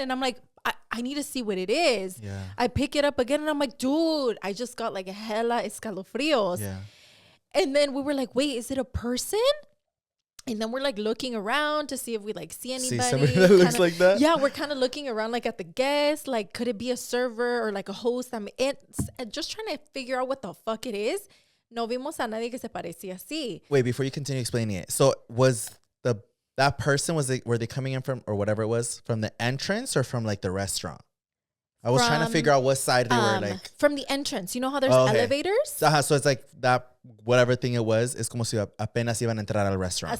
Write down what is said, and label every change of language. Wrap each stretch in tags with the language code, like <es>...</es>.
<en>And I'm like, I need to see what it is. Yeah. I pick it up again and I'm like, dude, I just got like hella escalofrios. Yeah. And then we were like, wait, is it a person? And then we're like looking around to see if we like see anybody. See somebody that looks like that? Yeah, we're kind of looking around like at the guests. Like, could it be a server or like a host? I'm just trying to figure out what the fuck it is.</en> <es>no vimos a nadie que se parecía así.</es> <en>Wait, before you continue explaining it. So was that person, were they coming in from, or whatever it was, from the entrance or from like the restaurant? I was trying to figure out what side they were like. From the entrance. You know how there's elevators? So it's like that, whatever thing it was,</en> <es>es como si apenas iban a entrar al restaurant.</es>